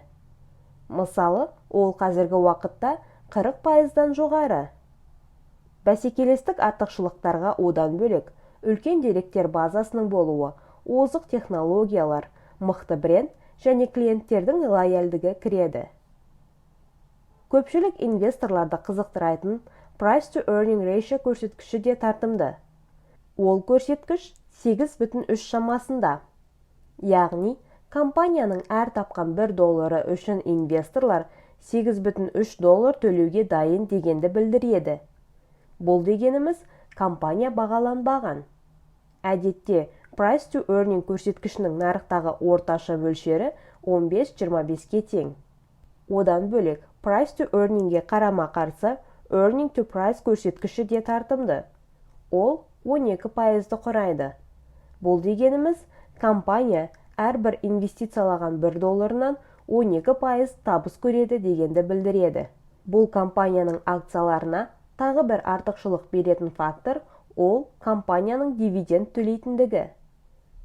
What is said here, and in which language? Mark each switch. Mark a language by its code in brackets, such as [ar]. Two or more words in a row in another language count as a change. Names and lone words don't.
[kk] Мысалы, ол қазіргі уақытта 40%-дан жоғары. Бәсекелестік артықшылықтарға одан бөлек үлкен деректер базасының болуы, озық технологиялар, мықты бренд және клиенттердің лояльдігі кіреді. Көпшілік инвесторларды қызықтыратын [en] price to earning ratio [kk] көрсеткіші де тартымды. Ол көрсеткіш 8,3 шамасында. Яғни, компанияның әр тапқан $1 үшін инвесторлар 8,3 доллар төлеуге дайын дегенді білдіреді. Бұл дегеніміз компания бағаланбаған. Әдетте, [en] price to earning [kk] көрсеткішінің нарықтағы орташа мөлшері 15-25-ке тең. Одан бөлек, [en] price to earningге [kk] қарама-қарсы [en] earning to price [kk] көрсеткіші де тартымды. Ол 12%-ды құрайды. Бұл дегеніміз, компания әрбір инвестициялаған $1-нан 12% табыс көреді дегенді білдіреді. Бұл компанияның акцияларына тағы бір артықшылық беретін фактор, ол компанияның дивиденд төлейтіндігі.